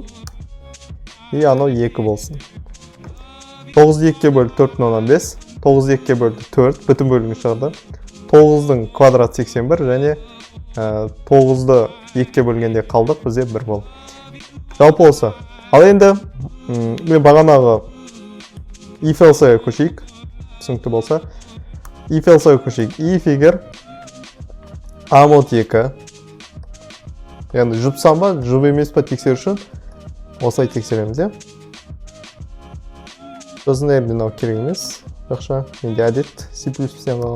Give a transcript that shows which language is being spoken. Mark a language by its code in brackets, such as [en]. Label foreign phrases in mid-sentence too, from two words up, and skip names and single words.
[kk] И анау 2 болсын. 9-ді 2-ке бөлді 4,5. 9-ды 2-ке бөлді 4. Бүтін бөлігін шығарды. 9-дың квадрат 81 және 9-ды 2-ке бөлгенде қалдық бізде 1 болды. Жалпы осы. Ал енді мен бағанағы [en] if else-ға [kk] көшейік. Түсінікті болса. [en] If else-ға [kk] көшейік. If егер A mod 2. Яғни жұпсан ба, жұп емес па тексер үшін осылай тексереміз, е? Біздің әрден ау керек емес. Жақша, менде әдет C++ қалған.